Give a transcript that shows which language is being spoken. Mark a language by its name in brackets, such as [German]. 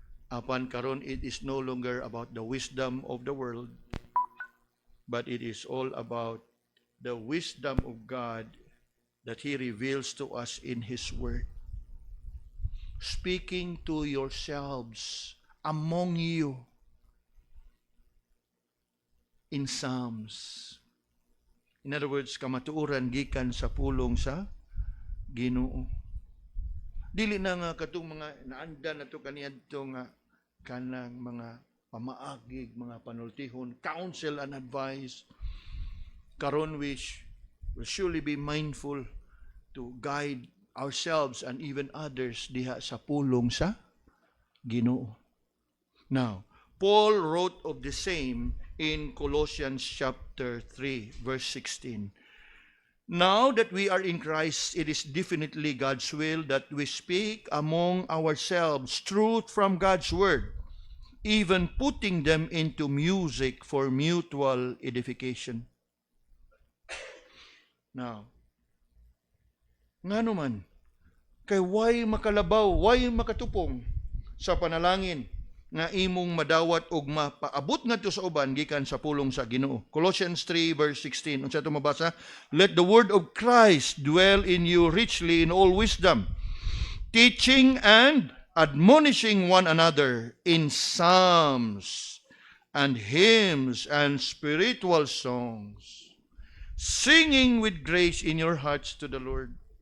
[Cebuano] Apan karon, [English] it is no longer about the wisdom of the world, but it is all about the wisdom of God that He reveals to us in His Word. Speaking to yourselves among you in Psalms. In other words, [Cebuano] kamatuoran gikan sa pulong sa Ginoo. Dili na nga katong mga naandan nato kaniadto nga kanang mga pamaagig, mga panultihon, [English] counsel and advice. [Cebuano] Karon [English] which will surely be mindful to guide ourselves and even others [Cebuano] diha sa pulong sa Ginoo. [English] Now, Paul wrote of the same in Colossians chapter 3, verse 16. Now that we are in Christ, it is definitely God's will that we speak among ourselves truth from God's Word, even putting them into music for mutual edification. [Cebuano] Now, ngano man, kay way makalabaw, way makatupong sa panalangin nga imong madawat og mapaabot ngadto sa uban gikan sa pulong sa Ginoo. [English] Colossians 3 verse 16. [Cebuano] Unsa ito mabasa? [English] Let the word of Christ dwell in you richly in all wisdom, teaching and admonishing one another in psalms and hymns and spiritual songs, singing with grace in your hearts to the Lord.